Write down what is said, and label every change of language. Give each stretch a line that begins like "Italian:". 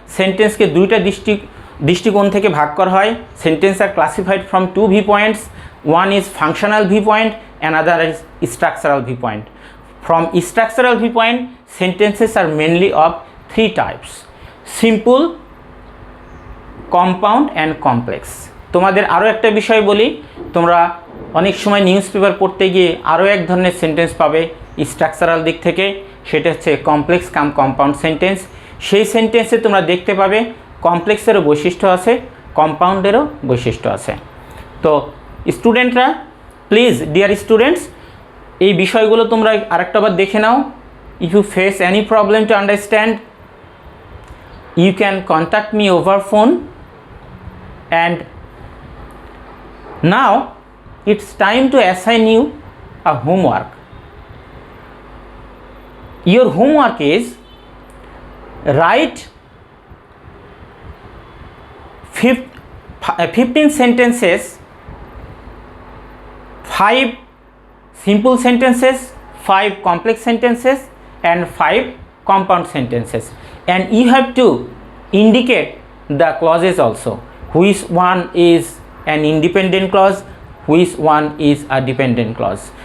Bangla: সেন্টেন্সকে দুইটা দৃষ্টিকোণ থেকে ভাগ করা হয়।
English: Sentence are classified from two viewpoints, one is functional viewpoint, another is structural viewpoint. From structural viewpoint, sentences are mainly of three types: simple, compound and complex.
Bangla: তোমাদের আরও একটা বিষয় বলি, তোমরা অনেক সময় নিউজ পেপার পড়তে গিয়ে আরও এক ধরনের সেন্টেন্স পাবে স্ট্রাকচারাল দিক থেকে, সেটা হচ্ছে কমপ্লেক্স কাম কম্পাউন্ড সেন্টেন্স। সেই সেন্টেন্সে তোমরা দেখতে পাবে কমপ্লেক্সেরও বৈশিষ্ট্য আছে, কম্পাউন্ডেরও বৈশিষ্ট্য আছে। তো স্টুডেন্টরা,
English: please dear students,
Bangla: এই বিষয়গুলো তোমরা আরেকটাবার দেখে নাও।
English: If you face any problem to understand, you can contact me over phone. And now it's time to assign you a homework. Your homework is write 15 sentences, 5 simple sentences, 5 complex sentences and 5 compound sentences, and you have to indicate the clauses also, which one is an independent clause, which one is a dependent clause.